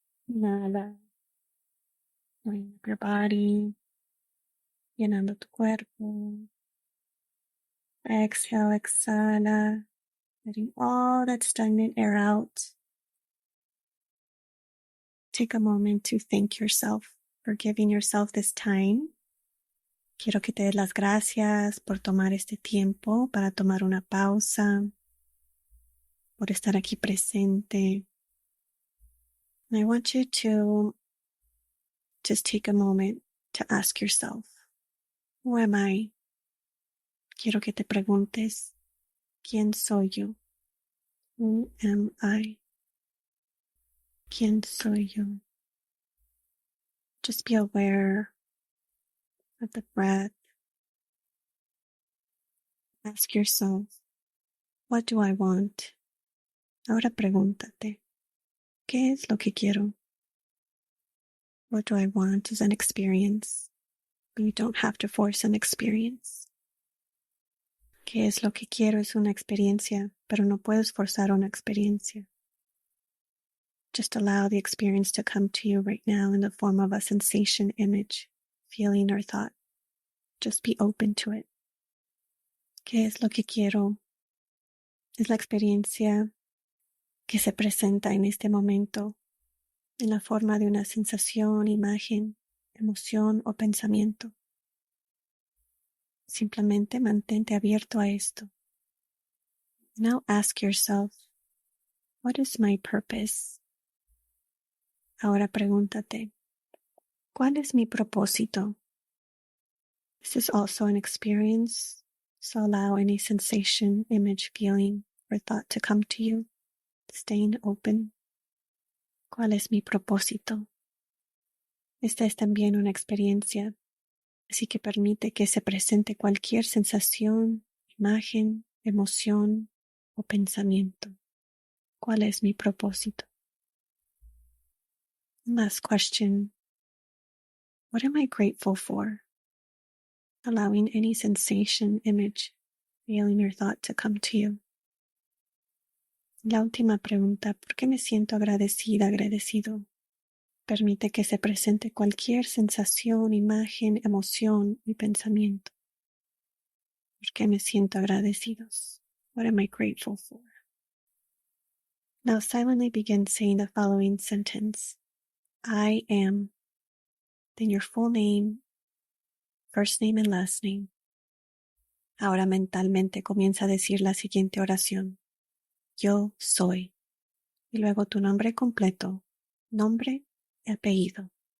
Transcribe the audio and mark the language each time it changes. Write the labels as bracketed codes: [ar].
[en] Inhala, moving up your body, [es] llenando tu cuerpo. [en] Exhale, exhala, letting all that stagnant air out. Take a moment to thank yourself for giving yourself this time. [es] Quiero que te des las gracias por tomar este tiempo para tomar una pausa, por estar aquí presente. [en] And I want you to just take a moment to ask yourself, who am I? [es] Quiero que te preguntes, ¿quién soy yo? [en] Who am I? [es] ¿Quién soy yo? [en] Just be aware of the breath. Ask yourself, what do I want? [es] Ahora pregúntate, ¿qué es lo que quiero? [en] What do I want is an experience, but you don't have to force an experience. [es] ¿Qué es lo que quiero? Es una experiencia, pero no puedes forzar una experiencia. [en] Just allow the experience to come to you right now in the form of a sensation, image, feeling, or thought. Just be open to it. [es] ¿Qué es lo que quiero? Es la experiencia que se presenta en este momento en la forma de una sensación, imagen, emoción o pensamiento. Simplemente mantente abierto a esto. [en] Now ask yourself, what is my purpose? [es] Ahora pregúntate, ¿cuál es mi propósito? [en] This is also an experience, so allow any sensation, image, feeling, or thought to come to you, staying open. [es] ¿Cuál es mi propósito? Esta es también una experiencia, así que permite que se presente cualquier sensación, imagen, emoción o pensamiento. ¿Cuál es mi propósito? [en] Last question. What am I grateful for? Allowing any sensation, image, feeling or thought to come to you. [es] La última pregunta, ¿por qué me siento agradecida, agradecido? Permite que se presente cualquier sensación, imagen, emoción y pensamiento. ¿Por qué me siento agradecidos? [en] What am I grateful for? Now silently begin saying the following sentence. I am. Then your full name, first name and last name. [es] Ahora mentalmente comienza a decir la siguiente oración. Yo soy. Y luego tu nombre completo, nombre y apellido.